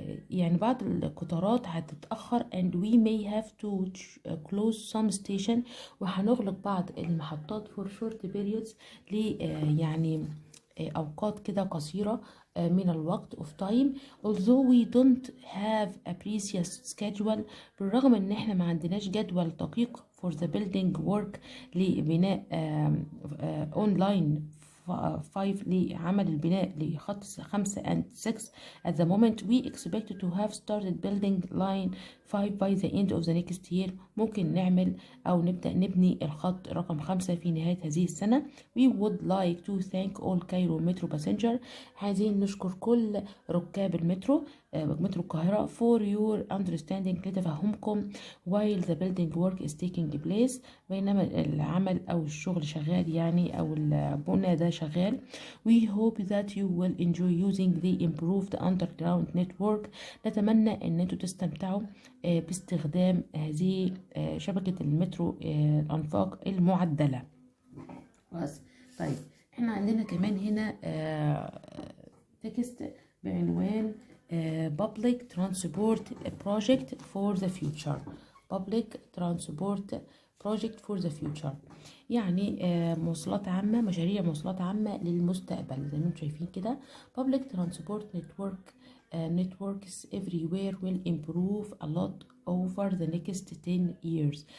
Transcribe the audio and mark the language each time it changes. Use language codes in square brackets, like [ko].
[ar] يعني بعض القطارات هتتأخر [en] and we may have to close some station، [ar] وهنغلق بعض المحطات [en] for short periods [ar] يعني أوقات كده قصيرة من الوقت [en] of time. although we don't have a precise schedule، [ar] بالرغم ان احنا ما عندناش جدول دقيق [en] for the building work [ar] لبناء online 5 لعمل البناء لخط 5 [en] and 6 at the moment we expect to have started building line 5 by the end of the next year. [ar] ممكن نعمل أو نبدأ نبني الخط رقم 5 في نهاية هذه السنة. [en] we would like to thank all Cairo metro passenger، [ar] عايزين نشكر كل ركاب المترو مترو القاهرة [en] for your understanding [ar] لتفهمكم [en] while the building work is taking place، [ar] بينما العمل أو الشغل شغال يعني أو البناء ده شغال. [en] we hope that you will enjoy using the improved underground network، [ar] نتمنى ان انتوا تستمتعوا باستخدام هذه شبكة المترو الأنفاق المعدلة. بس طيب احنا عندنا كمان هنا تكست بعنوان [en] public transport project for the future. public transport project for the future. [ar] يعني مواصلات عامة، مشاريع مواصلات عامة للمستقبل زي ما انتم شايفين كده. [en] public transport networks everywhere will improve a lot over the next 10 years.